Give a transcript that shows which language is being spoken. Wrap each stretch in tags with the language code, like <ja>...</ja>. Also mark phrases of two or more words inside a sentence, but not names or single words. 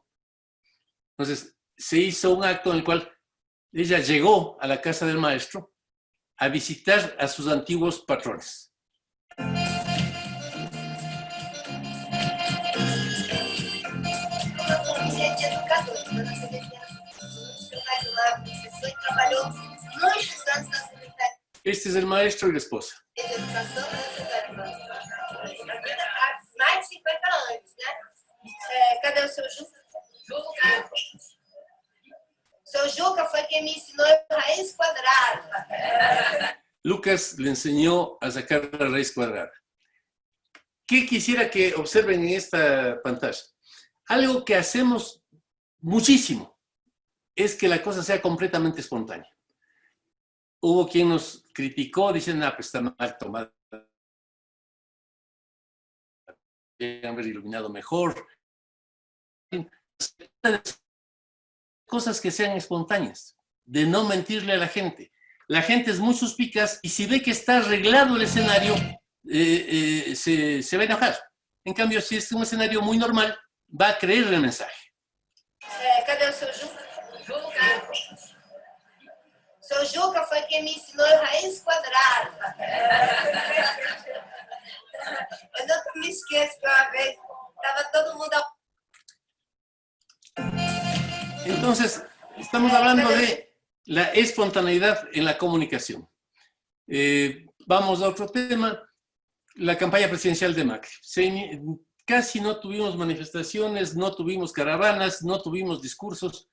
<es>Entonces, se hizo un acto en el cual ella llegó a la casa del maestro a visitar a sus antiguos patrones. Este es el maestro y la esposa.</es> <pt>Mais de 50 anos, né? Cadê o seu Juca? Juca. Seu Juca foi quem me ensinou a raiz quadrada.</pt> <es>Lucas le enseñó a sacar la raíz cuadrada. ¿Qué quisiera que observen en esta pantalla? Algo que hacemos muchísimo es que la cosa sea completamente espontánea. Hubo quien nos criticó diciendo, pues está mal tomada. Deben haber iluminado mejor. Cosas que sean espontáneas, de no mentirle a la gente. La gente es muy suspicaz y si ve que está arreglado el escenario, se va a enojar. En cambio, si es un escenario muy normal, va a creer el mensaje.</es> <pt>Cadê o seu Juca? Juca. Seu Juca foi quem me ensinou a raiz quadrada. Eu nunca me esqueço que uma vez estava todo mundo...</pt> <es>Entonces, estamos hablando de la espontaneidad en la comunicación. Vamos a otro tema, la campaña presidencial de Macri. Casi no tuvimos manifestaciones, no tuvimos caravanas, no tuvimos discursos.</es>